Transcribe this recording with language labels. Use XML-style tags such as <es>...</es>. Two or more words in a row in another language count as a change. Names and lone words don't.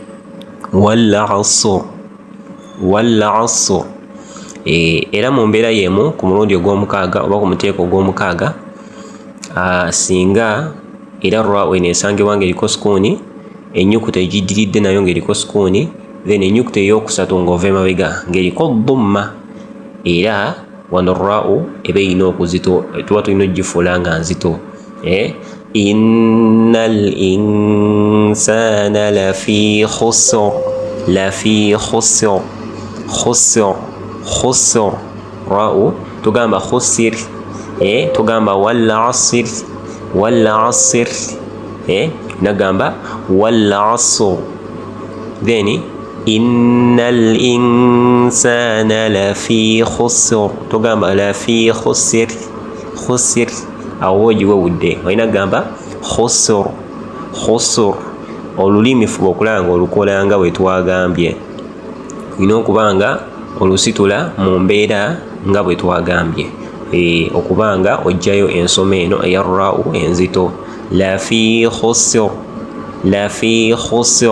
<lg>Era mu mbeera y'emu ku mulundi ogw'omukaaga oba ku muteeko ogw'omukaaga, singa era ra'u eneesangibwa ng'eriko sukuuni, ennyukuta egiddiridde nayo ng'eriko sukuuni, then ennyukuta ey'okusatu ng'ova emabega ng'eriko dhamma, era wano ra'u eba erina okuzito, tuba tulina ogifuula nga nzito.</lg> <ar>إن الإنسان لفي خسر.</ar> <lg>Ra'u tugamba khusir, tugamba</lg> <ar>والعصر,</ar> <lg>nagamba</lg> <ar>والعصر,</ar> <lg>then</lg> <ar>إن الإنسان لفي خسر,</ar> <lg>tugamba</lg> <ar>لفي خسر.</ar> <lg>Awo ogiwewudde olina gamba khusr. Olulimi fuba okulaba ng'olukola nga bwe twagambye, olina okuba nga olusitula mu mbeera nga bwe twagambye, okuba nga oggyayo ensoma eno eya ra'u enzito,</lg> <ar>لفي خسر.</ar>